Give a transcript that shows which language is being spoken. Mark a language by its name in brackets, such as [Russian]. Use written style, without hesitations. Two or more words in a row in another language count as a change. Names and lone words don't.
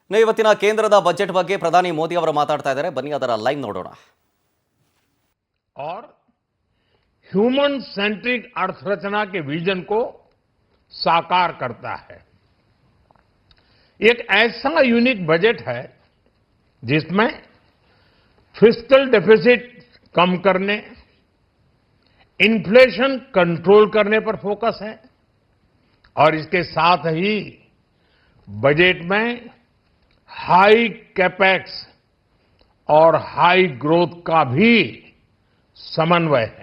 [Kannada] ಇನ್ನು ಇವತ್ತಿನ ಕೇಂದ್ರದ ಬಜೆಟ್ ಬಗ್ಗೆ ಪ್ರಧಾನಿ ಮೋದಿ ಅವರು ಮಾತಾಡ್ತಾ ಇದ್ದಾರೆ. ಬನ್ನಿ ಅದರ ಲೈವ್ ನೋಡೋಣ. [Hindi] और [English] human centric [Hindi] अर्थरचना के विजन को साकार करता है। एक ऐसा [English] unique budget [Hindi] है जिसमें [English] fiscal deficit [Hindi] कम करने, [English] inflation control [Hindi] करने पर फोकस है और इसके साथ ही बजट में [English] high capex [Hindi] और [English] high growth [Hindi] का भी समन्वय है।